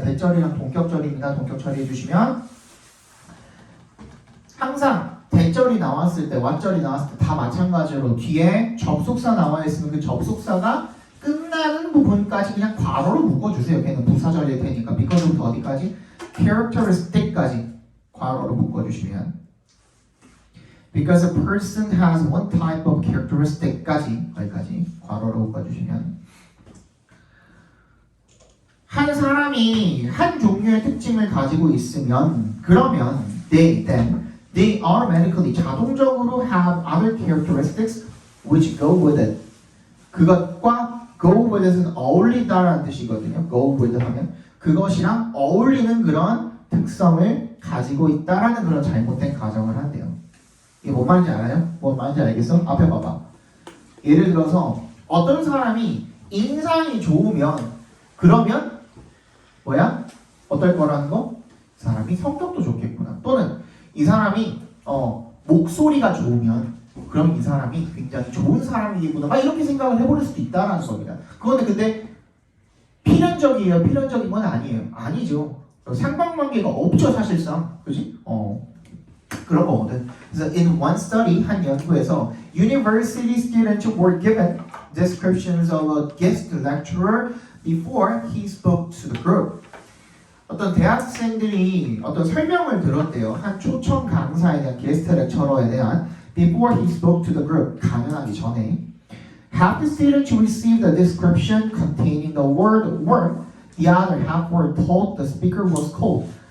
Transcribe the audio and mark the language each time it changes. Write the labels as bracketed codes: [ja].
[ko] 대절이랑 동격절입니다. 동격 처리해 주시면 항상 대절이 나왔을 때, 왓절이 나왔을 때 다 마찬가지로 뒤에 접속사 나와 있으면 그 접속사가 끝나는 부분까지 그냥 괄호로 묶어주세요. 걔는 부사절일 테니까 because부터 어디까지? characteristic까지 괄호로 묶어주시면 [en] because a person has one type of characteristic [ko] 까지 거기까지 괄호로 묶어주시면 한 사람이 한 종류의 특징을 가지고 있으면 그러면 [en] they automatically [ko] 자동적으로 [en] have other characteristics which go with it. [ko] 그것과 [en] go with it [ko] 은 어울리다라는 뜻이거든요. go with 하면 그것이랑 어울리는 그런 특성을 가지고 있다라는 그런 잘못된 가정을 한대요. 이게 뭔 말인지 알아요? 뭔 말인지 알겠어? 앞에 봐봐. 예를 들어서 어떤 사람이 인상이 좋으면 그러면 뭐야? 어떨 거라는 거? 이 사람이 성격도 좋겠구나. 또는 이 사람이 목소리가 좋으면 그럼 이 사람이 굉장히 좋은 사람이겠구나. 막 이렇게 생각을 해버릴 수도 있다라는 겁니다. 그런데 근데 필연적이에요? 필연적인 건 아니에요. 아니죠. 상관관계가 없죠, 사실상. 그지? 그런 거거든. 그래서 [en] in one study, [ko] 한 연구에서 [en] university students were given descriptions of a guest lecturer before he spoke to the group. [ko] 어떤 대학생들이 어떤 설명을 들었대요. 한 초청 강사에 대한 게스트 렉처러에 대한 [en] before he spoke to the group. [ko] 강연하기 전에. [en] Half the students received a description containing the word warm. The other half were told the speaker was cold.